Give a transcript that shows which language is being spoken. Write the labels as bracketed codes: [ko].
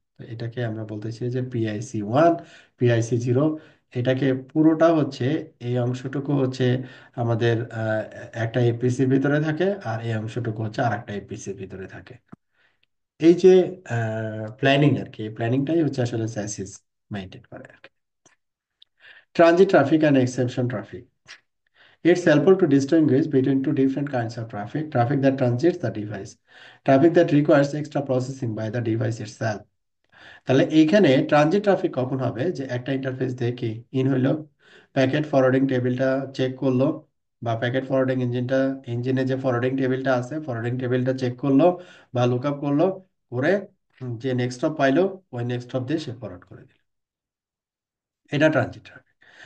[bn] তো এটাকে আমরা বলতেছি যে PIC 1, PIC 0। এটাকে পুরোটা হচ্ছে, এই অংশটুকু হচ্ছে আমাদের একটা এপিসির ভিতরে থাকে, আর এই অংশটুকু হচ্ছে আর একটা এপিসির ভিতরে থাকে। এই যে প্ল্যানিং আর কি, এই প্ল্যানিংটাই হচ্ছে আসলে স্যাসিস মেনটেন করে আর কি। [en] Transit traffic and exception traffic, it's helpful to distinguish between two different kinds of traffic: traffic that transits the device, traffic that requires extra processing by the device itself. [bn] তাহলে এইখানে transit traffic কখন হবে, যে একটা interface দিয়ে কি in হইলো, packet forwarding টেবিলটা চেক করলো, বা প্যাকেট ফরওয়ার্ডিং ইঞ্জিনে যে ফরওয়ার্ডিং টেবিলটা আছে ফরওয়ার্ডিং টেবিলটা চেক করলো বা লুক আপ করলো, করে যে নেক্সট স্টপ পাইলো ওই নেক্সট স্টপ দিয়ে সে ফরওয়ার্ড করে দিল। এটা ট্রানজিট ট্রাফিক।